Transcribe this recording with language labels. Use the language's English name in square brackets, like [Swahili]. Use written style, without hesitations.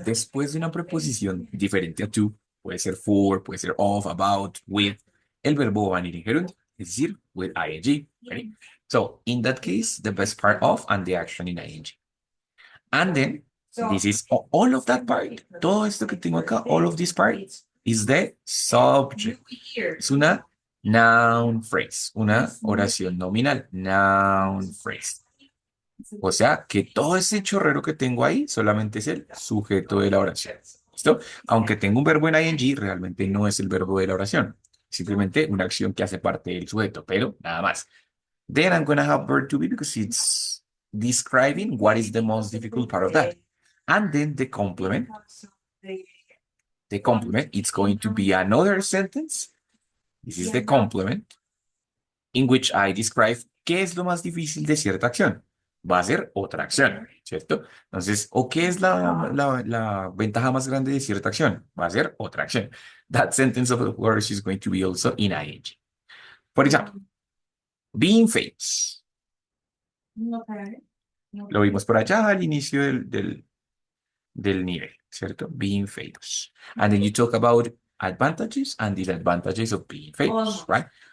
[Spanish] Después de una preposición diferente a to, puede ser for, puede ser of, about, with, el verbo va a venir en gerundio, es decir, [English] with ing. Right? So, in that case, the best part of and the action in ing. And then, this is all of that part. [Spanish] Todo esto que tengo acá, [English] all of this part, is the subject. [Spanish] Es una noun phrase, una oración nominal, noun phrase. O sea, que todo ese chorrero que tengo ahí solamente es el sujeto de la oración. ¿Listo? Aunque tengo un verbo en ing, realmente no es el verbo de la oración. Simplemente una acción que hace parte del sujeto, pero nada más. [English] Then I'm going to have verb to be because it's describing what is the most difficult part of that. And then the complement. The complement, it's going to be another sentence. This is the complement in which I describe [Spanish] qué es lo más difícil de cierta acción. Va a ser otra acción, ¿cierto? Entonces, ¿o qué es la ventaja más grande de cierta acción? Va a ser otra acción. [English] That sentence of words is going to be also in ing. For example, being famous. [Spanish] Lo vimos por allá al inicio del nivel, ¿cierto? [English] Being famous. And then you talk about advantages and disadvantages of being famous, right?